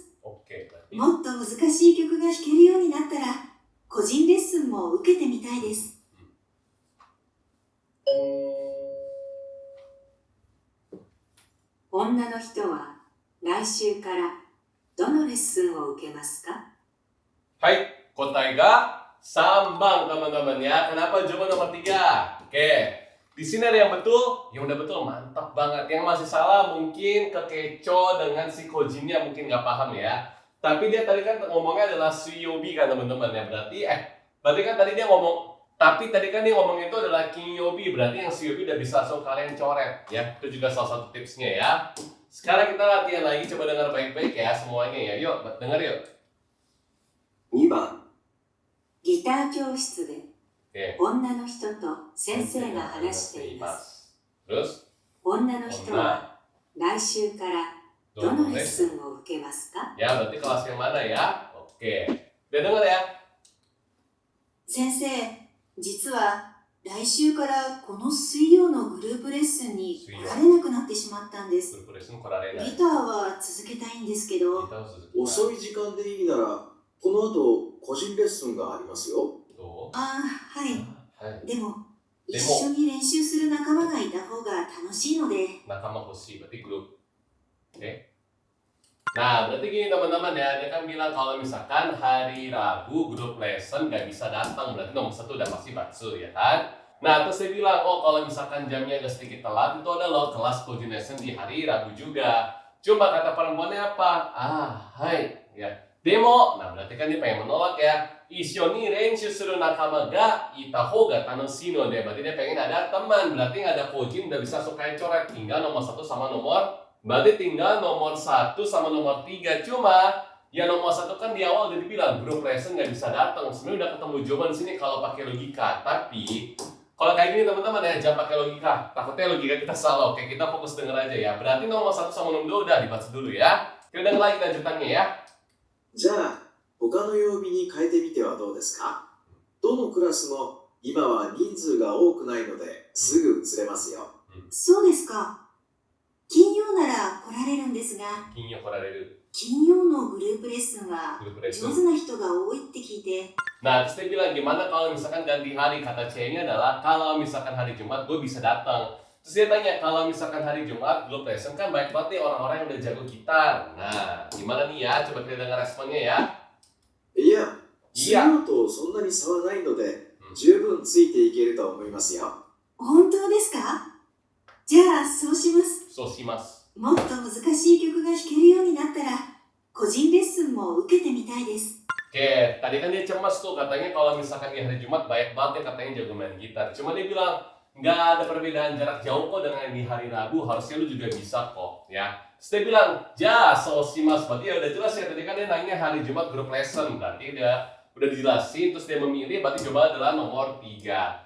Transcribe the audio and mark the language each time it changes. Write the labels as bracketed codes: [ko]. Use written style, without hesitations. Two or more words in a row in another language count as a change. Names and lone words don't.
[ja] もっと難しい曲が弾けるようになったら、個人レッスンも受けてみたいです。女の人は来週からどのレッスンを受けますか？ [id] Hai, [ja] 答えが三番 [id] teman-teman ya. Kenapa jawaban nomor 3? Oke. Di sini ada yang betul, yang udah betul, mantap banget. Yang masih salah mungkin kekeco dengan si Kojinnya mungkin nggak paham ya. Tapi dia tadi kan ngomongnya adalah Suyobi kan teman-teman ya. Berarti kan tadi dia ngomong, tapi tadi kan dia ngomong itu adalah Kinyobi. Berarti yang Suyobi udah bisa langsung kalian coret ya. Itu juga salah satu tipsnya ya. Sekarang kita latihan lagi, coba dengar baik-baik ya semuanya ya. Yuk, dengar yuk. [ja] 2 番ギター教室で女の人と先生が話しています。女の人は来週からどのレッスンを受けますか？ [id] Ya, berarti kelas yang mana ya? Oke. Udah dengar ya? [ja] 先生、実は来週からこの水曜のグループレッスンに来られなくなってしまったんです。ギターは続けたいんですけど。遅い時間でいいなら、この後個人レッスンがありますよ。ああ、はい。でも、一緒に練習する仲間がいた方が楽しいので。仲間欲しい, [id] berarti grup. Oke. Nah, berarti gini teman-teman ya, dia kan bilang kalau misalkan hari Rabu [en] grup lesson [id] nggak bisa datang, berarti nomor 1 udah pasti bakso ya kan? Nah, terus dia bilang, oh kalau misalkan jamnya agak sedikit telat, itu ada loh kelas [en] coaching lesson [id] di hari Rabu juga. Cuma kata perempuannya apa? Hai, ya. Demo, nah berarti kan dia pengen menolak ya. [ja] 一緒に練習する仲間がいた方が楽しいので. [id] Berarti dia pengen ada teman, berarti nggak ada coaching, udah bisa sukain coret. Tinggal nomor 1 sama berarti tinggal nomor 1 sama nomor 3. Cuma ya nomor 1 kan di awal udah dibilang [en] grup lesson [id] nggak bisa datang. Sebenarnya udah ketemu jawaban sini kalau pakai logika. Tapi kalau kayak gini teman-teman ya, jangan pakai logika. Takutnya logika kita salah. Oke, kita fokus denger aja ya. Berarti nomor 1 sama nomor 2 udah dibaca dulu ya. Kita denger lagi lanjutannya ya. [ja] じゃあ他の曜日に変えてみてはどうですか？どのクラスも今は人数が多くないのですぐ移れますよ。そうですか。金曜なら来られるんですが、金曜のグループレッスンは上手な人が多いって聞いて。 [id] Nah, terus dia bilang gimana kalau misalkan ganti hari, kata C-nya adalah kalau misalkan hari Jumat gue bisa datang. Terus dia tanya, kalau misalkan hari Jumat [en] grup lesson [id] kan banyak banget nih orang-orang yang udah jago gitar. Nah, gimana nih ya? Coba kita dengar responnya ya. [ja] いや、水曜とそんなに差はないので、十分ついていけると思いますよ。本当ですか？じゃあそうします。そうします。もっと難しい曲が弾けるようになったら、個人レッスンも受けてみたいです。 [id] Oke, tadi kan dia cemas tuh katanya kalau misalkan di hari Jumat banyak banget ya katanya jago main gitar. Cuma dia bilang nggak ada perbedaan jarak jauh kok dengan di hari Rabu, harusnya lu juga bisa kok ya. Terus dia bilang, [ja] じゃ、そうします, [id] berarti ya udah jelas ya, tadi kan dia nanya hari Jumat [en] grup lesson, [id] berarti udah dijelasin, terus dia memilih, berarti coba adalah nomor 3.